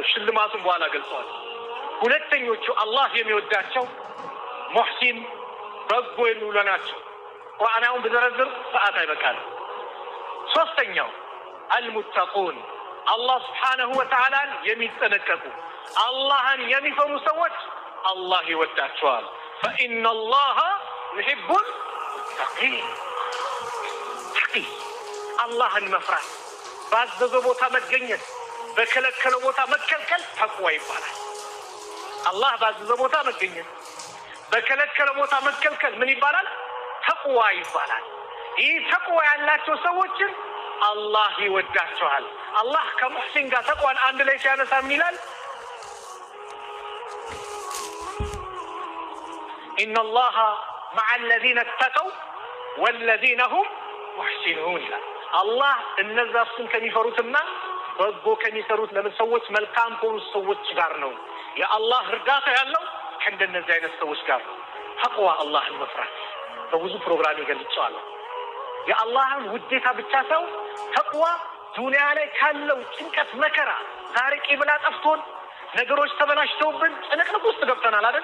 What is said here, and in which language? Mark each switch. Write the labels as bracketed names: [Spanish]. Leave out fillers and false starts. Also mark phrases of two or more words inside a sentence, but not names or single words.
[Amharic] ሽልማቱን በኋላ ገልጸዋል። ሁለተኞቹ አላህ የሚወዳቸው ሙሕሲን በጎ የሚውሉ ናቸው። ቁርአናውን በዘረዝር ሰዓት አይበቃል። ሶስተኛው አልሙተቁን አላህ [Arabic] سبحانه وتعالى [Amharic] የሚጠነቀቁ አላህን የሚፈሩ ሰዎች አላህ ይወዳቸዋል። [Arabic] فإن الله يحب المتقين تقي [Amharic] አላህን መፍራት ባዘዘው ቦታ መገኘት በከለከለው ቦታ መከልከል ተቅዋ ይባላል። አላህ ባዘዘው ቦታ መገኘት በከለከለው ቦታ መከልከል ምን ይባላል? ተቅዋ ይባላል። ይህ ተቅዋ ያላቸው ሰዎችን አላህ ይወዳቸዋል። አላህ ከሙሕሲን ጋር ተቅዋን አንድ ላይ ሲያነሳ ምን ይላል? [Arabic] إن الله مع الذين اتقوا والذين هم محسنون الله [Amharic] እነዛ እሱን ከሚፈሩትና በጎ ከሚሰሩት ለምን ሰዎች መልካም ከሆኑ ሰዎች ጋር ነው። የአላህ እርዳታ ያለው ከእንደነዚህ አይነት ሰዎች ጋር ነው። ተቅዋ አላህን መፍራት በብዙ ፕሮግራም ይገልጻል። የአላህን ውዴታ ብቻ ሰው ተቅዋ ዱንያ ላይ ካለው ጭንቀት መከራ ዛሬ ቂብላ ጠፍቶን ነገሮች ተበላሽተውብን ጭንቅንቅ ውስጥ ገብተናል አይደል?